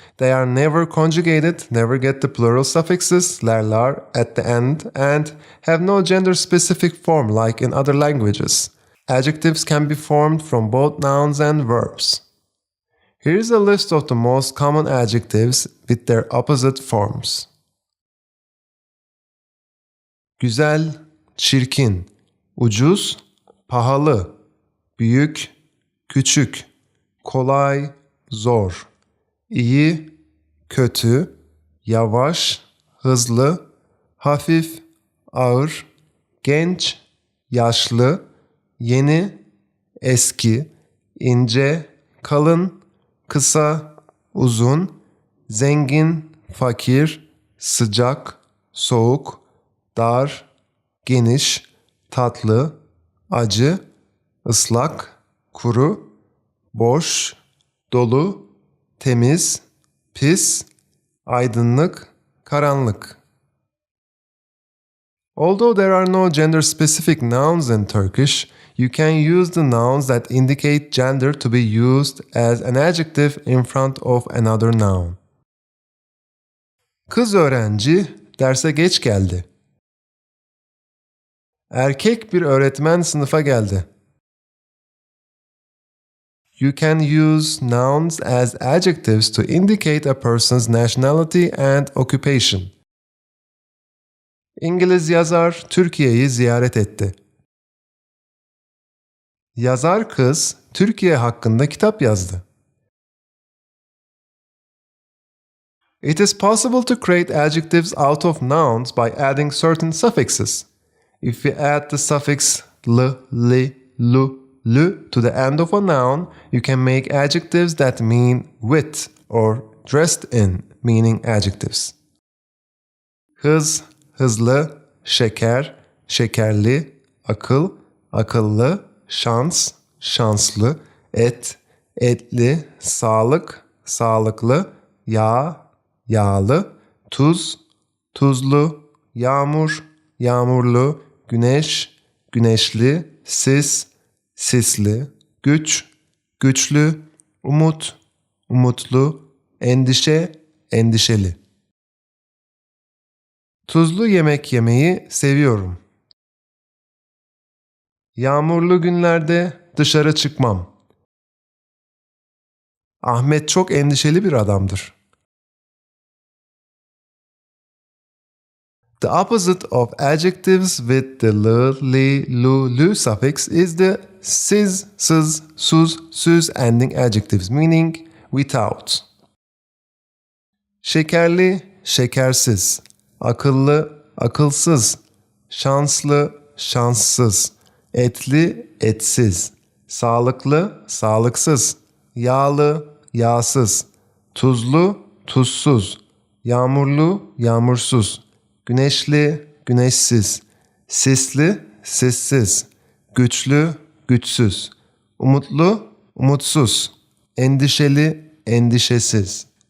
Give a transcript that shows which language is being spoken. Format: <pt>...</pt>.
<en>They are never conjugated, never get the plural suffixes, ler, at the end, and have no gender-specific form like in other languages. Adjectives can be formed from both nouns and verbs. Here is a list of the most common adjectives with their opposite forms.</en> <tr>Güzel, çirkin, ucuz, pahalı, büyük, küçük, kolay, zor, iyi, kötü, yavaş, hızlı, hafif, ağır, genç, yaşlı, yeni, eski, ince, kalın, kısa, uzun, zengin, fakir, sıcak, soğuk, dar, geniş, tatlı, acı, ıslak, kuru, boş, dolu, temiz, pis, aydınlık, karanlık.</tr> <en>Although there are no gender-specific nouns in Turkish, you can use the nouns that indicate gender to be used as an adjective in front of another noun.</en> <tr>Kız öğrenci derse geç geldi. Erkek bir öğretmen sınıfa geldi.</tr> <en>You can use nouns as adjectives to indicate a person's nationality and occupation.</en> <tr>İngiliz yazar Türkiye'yi ziyaret etti. Yazar kız Türkiye hakkında kitap yazdı.</tr> <en>It is possible to create adjectives out of nouns by adding certain suffixes. If we add the suffix l, li, lu, lu to the end of a noun, you can make adjectives that mean with or dressed in, meaning adjectives.</en> <tr>Hız, hızlı, şeker, şekerli, akıl, akıllı, şans, şanslı, et, etli, sağlık, sağlıklı, yağ, yağlı, tuz, tuzlu, yağmur, yağmurlu, güneş, güneşli, sis, sisli, güç, güçlü, umut, umutlu, endişe, endişeli. Tuzlu yemek yemeyi seviyorum. Yağmurlu günlerde dışarı çıkmam. Ahmet çok endişeli bir adamdır.</tr> <en>The opposite of adjectives with the l, li, lu, lu suffix is the siz, sız, suz, süz ending adjectives, meaning without.</en> <tr>Şekerli, şekersiz, akıllı, akılsız, şanslı, şanssız, etli, etsiz, sağlıklı, sağlıksız, yağlı, yağsız, tuzlu, tuzsuz, yağmurlu, yağmursuz, güneşli, güneşsiz, sisli, sissiz, güçlü, güçsüz, umutlu, umutsuz, endişeli, endişesiz.</tr>